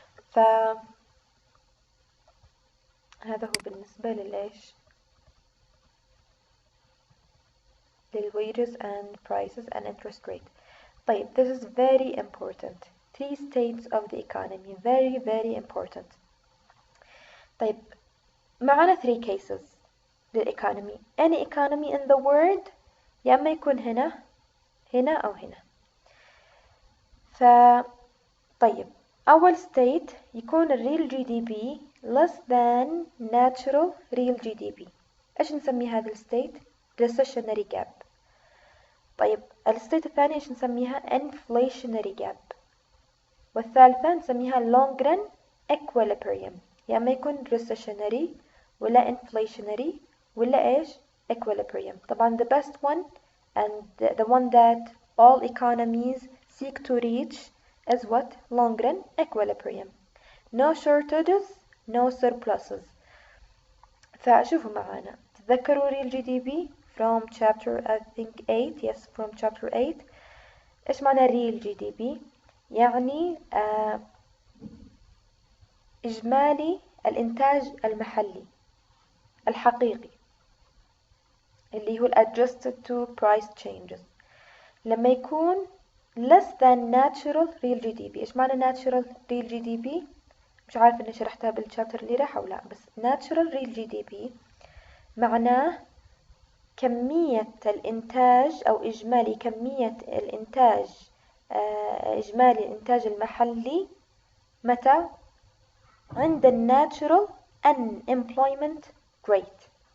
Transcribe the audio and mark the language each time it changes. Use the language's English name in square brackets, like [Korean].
[Arabic] فهذا هو بالنسبة للإيش؟ [English] للwages and prices and interest rate. [Arabic] طيب, [English] this is very important. 3 states of the economy, very very important. [Arabic] طيب, معنا 3 cases للإيكونومي. [English] any economy in the world [Arabic] يا إما يكون هنا أو هنا. طيب, أول [English] state [Arabic] يكون [English] real GDP less than natural real GDP. [Arabic] إيش نسمي هذا الستيت؟ recessionary gap. طيب, الستيت الثانية إيش نسميها؟ inflationary gap. والثالثة نسميها long run equilibrium. يا إما يكون recessionary ولا inflationary ولا إيش equilibrium. طبعا [English] the best one and the one that all economies seek to reach is what? long run equilibrium. No shortages, no surpluses. [Arabic] فشوفوا معانا, تذكروا [English] real GDP from chapter I think 8, yes, from chapter 8. [Arabic] إيش معنى real GDP؟ يعني إجمالي الإنتاج المحلي الحقيقي اللي هو [English] adjusted to price changes. [Arabic] لما يكون [English] less than natural real GDP. [Arabic] إيش معنى natural real GDP؟ مش عارفة إني شرحتها بالشابتر اللي راح أو لا, بس natural real GDP معناه كمية الإنتاج أو إجمالي كمية الإنتاج إجمالي الإنتاج المحلي متى؟ عند الناتشرال unemployment rate.